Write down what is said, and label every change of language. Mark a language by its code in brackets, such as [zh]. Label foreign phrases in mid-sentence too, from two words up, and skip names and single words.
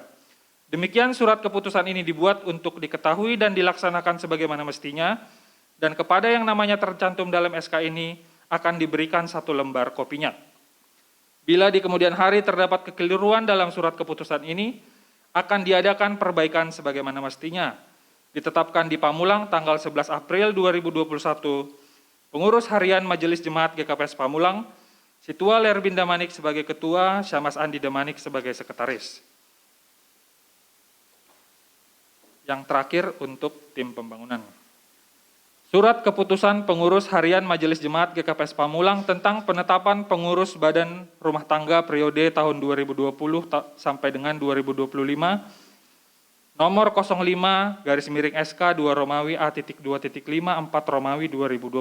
[id] Demikian surat keputusan ini dibuat untuk diketahui dan dilaksanakan sebagaimana mestinya, dan kepada yang namanya tercantum dalam SK ini akan diberikan 1 lembar kopinya. Bila di kemudian hari terdapat kekeliruan dalam surat keputusan ini, akan diadakan perbaikan sebagaimana mestinya. Ditetapkan di Pamulang tanggal 11 April 2021, Pengurus Harian Majelis Jemaat GKPS Pamulang, Situa Lerbin Damanik sebagai Ketua, Syamas Andi Damanik sebagai Sekretaris. Yang terakhir untuk tim pembangunan. Surat keputusan Pengurus Harian Majelis Jemaat GKPS Pamulang tentang penetapan pengurus Badan Rumah Tangga periode tahun 2020 sampai dengan 2025, nomor 05/SK 2 Romawi A.2.5 4 Romawi 2021.